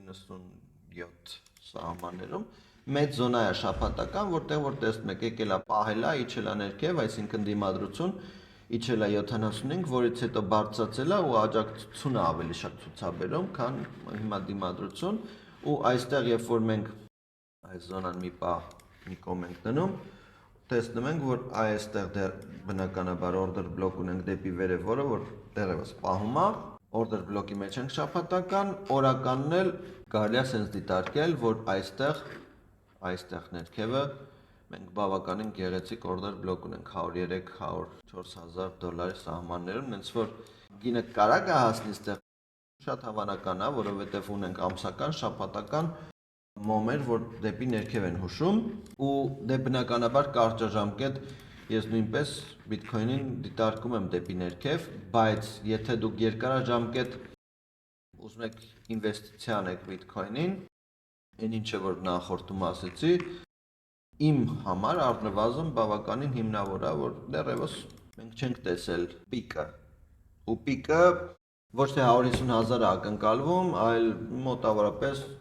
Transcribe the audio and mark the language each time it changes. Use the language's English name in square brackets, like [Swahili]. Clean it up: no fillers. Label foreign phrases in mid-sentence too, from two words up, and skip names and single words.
[Armenian] 97 սահմաններում, մեծ զոնա է շաբաթական, որտեղ որ տեսնում եք եկել է պահել է, իջել է ներքև, այսինքն դիմադրություն, իջել է 75, որից հետո բարձրացել է ու աջակցությունը ավելի շատ ցուցաբերում, քան հիմա դիմադրություն, ու այստեղ երբ որ մենք այս զոնան մի պահ մի կողմ ենք դնում, տեսնում ենք, որ այստեղ դեռ բնականաբար [English] order block [Armenian] ունենք դեպի վերև, որը որ դեռևս պահում է, [English] order block- [Armenian] ի մեջ ենք շաբաթական, օրականն էլ կարելի է sense դիտարկել, որ այստեղ այստեղ ներքևը մենք բավականին գեղեցիկ [English] order block [Armenian] ունենք 103-104,000 սահմաններում, հենց որ գինը կարա հասնի այստեղ շատ հավանական է, որովհետև ունենք ամսական, շաբաթական մոմեր, որ դեպի ներքև են հուշում ու դե բնականաբար կարճաժամկետ ես նույնպես Bitcoin-ին դիտարկում եմ դեպի ներքև, բայց եթե դուք երկարաժամկետ ուզում եք ինվեստիցիա անեք Bitcoin-ին, այն ինչը որ նախորդում ասեցի, իմ համար առնվազն բավականին հիմնավոր է, որ դեռևս մենք չենք տեսել պիկը։ Ու պիկը ոչ թե 150,000 ակնկալվում, այլ մոտավորապես